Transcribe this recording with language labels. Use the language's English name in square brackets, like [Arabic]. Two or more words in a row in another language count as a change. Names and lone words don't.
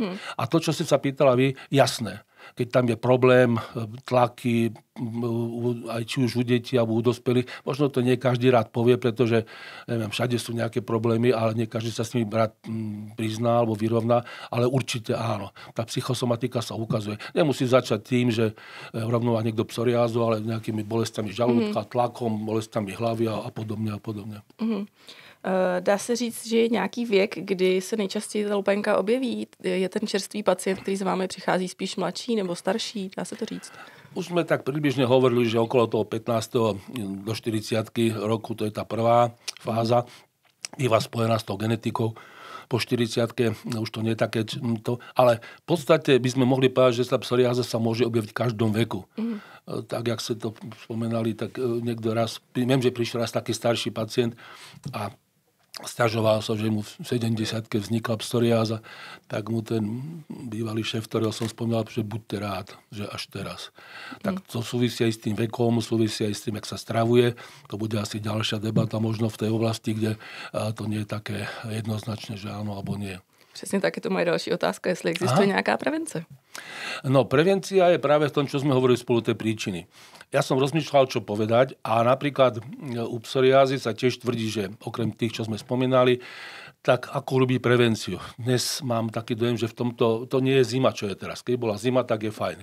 [Slovak] A to, čo si sa pýtala vy, jasné. keď tam je problém, tlaky, aj či už u detí alebo u dospelých, možno to nie každý rád povie, pretože neviem, všade sú nejaké problémy, ale nie každý sa s nimi rád prizná alebo vyrovná, ale určite áno. Tá psychosomatika sa ukazuje. Nemusí začať tým, že rovno má niekto psoriázu, ale nejakými bolestami žalúdka, tlakom, bolestami hlavy a podobne a podobne. [Czech] Dá se říct, že je nějaký věk, kdy se nejčastěji ta lupénka objeví? Je ten čerstvý pacient, který za vámi přichází, spíš mladší nebo starší? Dá se to říct? [Slovak] Už sme tak približne hovorili, že okolo toho 15. do 40 roku, to je tá prvá fáza, býva spojená s tou genetikou. Po 40-ke už to nie je také, ale v podstate by sme mohli povedať, že tá psoriáza sa môže objaviť v každom veku. Tak, jak ste to spomenali, tak niekto raz, viem, že prišiel raz taký starší pacient a sťažoval sa, že mu v 70-ke vznikla psoriáza, tak mu ten bývalý šéf, ktorého som spomínal, že buďte rád, že až teraz. Tak to súvisí aj s tým vekom, súvisí aj s tým, jak sa stravuje. To bude asi ďalšia debata možno v tej oblasti, kde to nie je také jednoznačné, že áno alebo nie. [Czech] Přesně tak je to moje další otázka, jestli existuje nějaká prevence. [Slovak] No, prevencia je práve v tom, čo sme hovorili spolu tej príčiny. Ja som rozmýšľal, čo povedať a napríklad u psoriázy sa tiež tvrdí, že okrem tých, čo sme spomínali, tak ako robí prevenciu. Dnes mám taký dojem, že v tomto, to nie je zima, čo je teraz. Keď bola zima, tak je fajn.